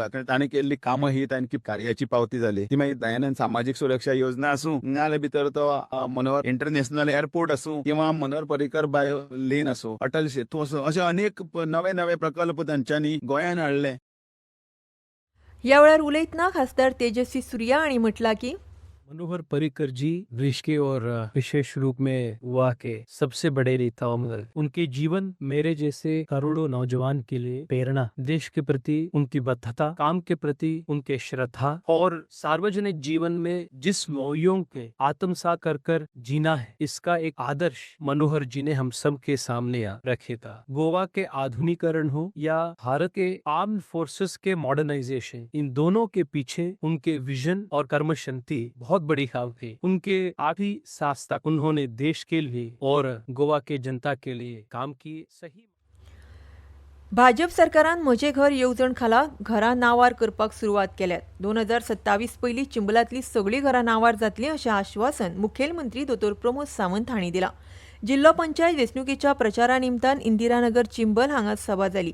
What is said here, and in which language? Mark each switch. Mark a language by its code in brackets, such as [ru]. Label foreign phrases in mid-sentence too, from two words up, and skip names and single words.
[kok] तांणी केल्ली कामां ही तांची कार्याची पावती जाली. ती मागीर दयानंद सामाजीक सुरक्षा योजना आसूं, नाजाल्यार भितर तो मनोहर इंटरनॅशनल एअरपोर्ट आसूं किंवा मनोहर पर्रीकर बायो लेन आसूं, अटल सेतू आसूं, अशे अनेक नवे नवे प्रकल्प तांच्यांनी गोंयांत हाडले. ह्या वेळार उलयतना खासदार तेजस्वी सूर्या हांणी म्हटलां की [hi] मनोहर पर्रीकर जी देश के और विशेष रूप में गोवा के सबसे बड़े नेताओं में उनके जीवन मेरे जैसे करोड़ों नौजवान के लिए प्रेरणा, देश के प्रति उनकी बद्धता, काम के प्रति उनके श्रद्धा और सार्वजनिक जीवन में जिस मूल्यों के आत्मसात कर जीना है, इसका एक आदर्श मनोहर जी ने हम सब के सामने रखे था. गोवा के आधुनिकरण हो या भारत के [en] armed forces [hi] के मॉडर्नाइजेशन, इन दोनों के पीछे उनके विजन और कर्मशक्ति बहुत बड़ी काम थी. उनके आखिरी सांस तक उन्होंने देश के लिए और गोवा के जनता के लिए काम किए. सही [kok] भाजप सरकारान म्हजें घर येवजण खाला घरां नांवार करपाक सुरवात केल्यात. 2027 पयलीं चिंबलांतलीं सगळीं घरां नांवार जातलीं अशें आश्वासन मुखेलमंत्री दोतोर प्रमोद सावंत हांणी दिलां. जिल्लो पंचायत वेंचणुकेच्या प्रचारा निमतान इंदिरानगर चिंबल हांगा सभा जाली.